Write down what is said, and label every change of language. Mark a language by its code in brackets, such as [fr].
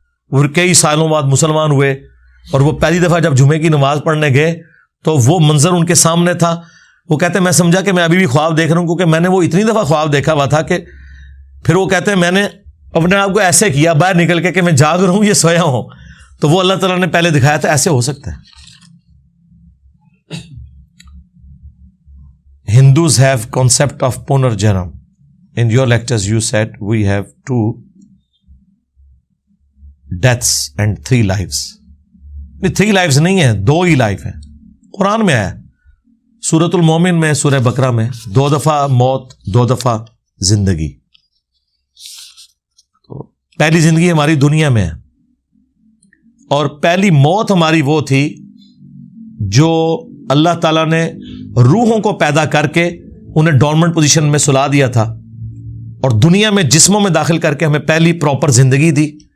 [ur] وہ کئی سالوں بعد مسلمان ہوئے اور وہ پہلی دفعہ جب جمعے کی نماز پڑھنے گئے تو وہ منظر ان کے سامنے تھا. وہ کہتے ہیں میں سمجھا کہ میں ابھی بھی خواب دیکھ رہا ہوں، کیونکہ میں نے وہ اتنی دفعہ خواب دیکھا ہوا تھا کہ پھر وہ کہتے ہیں میں نے اپنے آپ کو ایسے کیا باہر نکل کے کہ میں جاگ رہا ہوں یہ سویا ہوں. تو وہ اللہ تعالیٰ نے پہلے دکھایا تھا. ایسے ہو سکتا ہے. [en] Hindus have concept of Punarjanam. In your lectures you said we have 2 deaths and 3 lives. 3 lives [ur] نہیں ہیں، 2 ہی لائف ہیں. قرآن میں آیا سورۃ المومن میں، سورہ بقرہ میں 2 دفعہ موت، 2 دفعہ زندگی. تو پہلی زندگی ہماری دنیا میں ہے، اور پہلی موت ہماری وہ تھی جو اللہ تعالیٰ نے روحوں کو پیدا کر کے انہیں ڈورمنٹ پوزیشن میں سلا دیا تھا، اور دنیا میں جسموں میں داخل کر کے ہمیں پہلی پراپر زندگی دی.